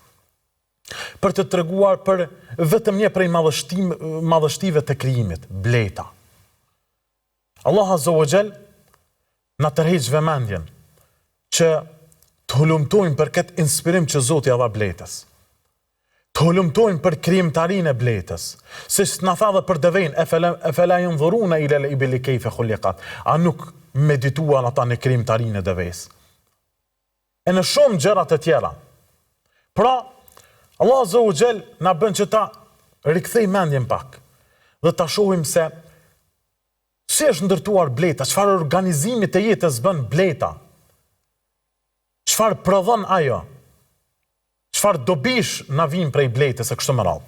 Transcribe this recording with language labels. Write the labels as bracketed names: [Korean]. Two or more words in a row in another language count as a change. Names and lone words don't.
[Albanian] Për të treguar për vetëm një prej madhështive të krijimit, bleta. Allah [Arabic] عز وجل [Albanian] na tërheq vëmendjen që të hulumtojmë për këtë inspirim që Zoti ia dha bletës. Të hulumtojmë për krijimtarinë e bletës, siç na tha dhe për devën, e [Arabic] أفلا ينظرون إلى الإبل كيف خلقت. [Albanian] A nuk medituan ata në krijimtarinë e devës? E në shumë gjëra të tjera. Pra, Allah [Arabic] عز وجل [Albanian] na bën që ta rikthej mendjen pak dhe ta shohim se si është ndërtuar bleta, çfarë organizimi të jetës bën bleta, çfarë prodhon ajo, çfarë dobish na vijnë prej bletës e kështu me radhë.